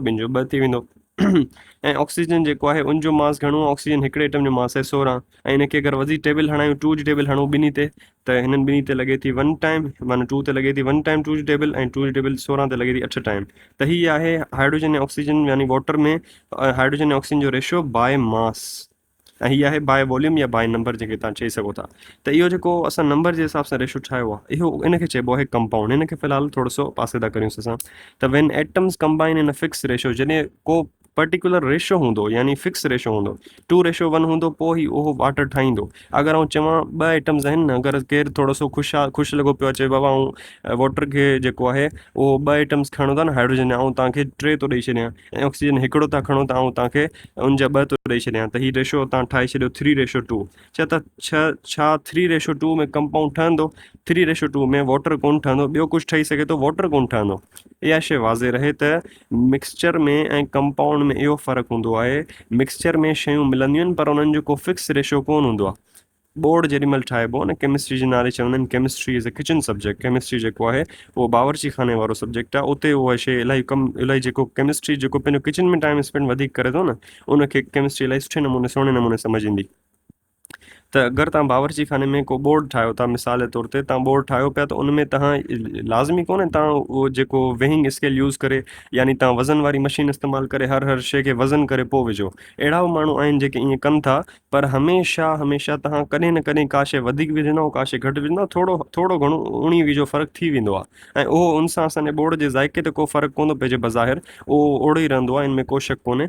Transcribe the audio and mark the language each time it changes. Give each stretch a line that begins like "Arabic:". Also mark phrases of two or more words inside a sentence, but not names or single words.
Sindhi: ॿिनि जो 2 थी वेंदो। ऐं ऑक्सीजन जेको आहे उनजो मास घणो आहे? ऑक्सीजन हिकिड़े एटम जो मास आहे 16, ऐं इनखे अगरि वधी टेबल हणायूं, 2 जी टेबल हणूं ॿिन्ही ते, त हिननि ॿिन्ही ते लॻे थी 1 टाइम, माना 2 ते लॻे थी 1 टाइम 2 जी टेबल, ऐं 2 जी टेबल 16 ते लॻे थी 8 टाइम। त हीअ आहे हाइड्रोजन ऐं ऑक्सीजन, यानी वाटर में हाइड्रोजन ऐं ऑक्सीजन जो रेशो
English: by mass,
Sindhi: ऐं हीअ आहे
English: by volume
Sindhi: या
English: by number,
Sindhi: जेके तव्हां चई सघो था। त इहो जेको असां नंबर जे हिसाब सां रेशो ठाहियो आहे, इहो इनखे चइबो आहे कंपाउंड। हिनखे फ़िलहालु थोरो सो पासे था करियूंसि असां। त
English: when atoms combine in a fix ratio,
Sindhi: जॾहिं को पर्टिकुलर रेशो हूंदो, यानी फिक्स रेशो हूंदो, 2:1 हूंदो, पोइ ई उहो वाटर ठाहींदो। अगरि आउं चवां 2 एटम्स आहिनि न, अगरि केरु थोरो सो ख़ुशि लॻो पियो अचे, बाबा ऐं वाटर खे जेको आहे उहो 2 एटम्स खणो था न, हाइड्रोजन, ऐं तव्हांखे 3 थो ॾेई छॾियां, ऐं ऑक्सीजन हिकिड़ो था खणो था, ऐं तव्हांखे उनजा 2 थो ॾेई छॾियां, त हीउ रेशो तव्हां ठाहे छॾियो 3:2। त छा 3:2 में कंपाउंड ठहंदो? 3:2 में वाटर कोन ठहंदो। ॿियो कुझु ठही सघे थो, वाटर कोन ठहंदो। इहा शइ वाज़े रहे त मिक्सचर में ऐं कंपाउंड में इहो फ़र्क़ु हूंदो आहे। मिक्सचर में शयूं मिलंदियूं आहिनि, पर उन्हनि जो को फिक्स रेशो कोन हूंदो आहे। बोर्ड जेॾीमहिल ठाहिबो न, केमिस्ट्री जे नाले चवंदा आहिनि
English: chemistry is a kitchen subject.
Sindhi: केमिस्ट्री जेको आहे उहो बावर्ची खाने वारो सब्जेक्ट आहे। उते उहा शइ इलाही जेको केमिस्ट्री जेको पंहिंजो किचन में
English: time spend
Sindhi: वधीक करे थो न, उनखे केमिस्ट्री इलाही सुठे नमूने, सुहिणे नमूने सम्झ ईंदी। त अगरि तव्हां बावर्ची खाने में को बोर्ड ठाहियो था, मिसाल जे तौर ते तव्हां बोर्ड ठाहियो पिया, त उन में तव्हां लाज़मी कोन्हे तव्हां उहो जेको
English: weighing scale use
Sindhi: करे, यानी तव्हां वज़न वारी मशीन इस्तेमालु करे हर शइ खे वज़न करे पोइ विझो। अहिड़ा बि माण्हू आहिनि जेके ईअं कनि था, पर हमेशह हमेशह तव्हां कॾहिं न कॾहिं का शइ वधीक विझंदव, का शइ घटि विझंदव, थोरो थोरो घणो उणी वीजो फ़र्क़ु थी वेंदो आहे, ऐं उहो उन सां असांजे बोर्ड जे ज़ाइके ते को फ़र्क़ु कोन थो पइजे बज़ाहिर, उहो ओड़ो ई रहंदो आहे, इन में को शक कोन्हे।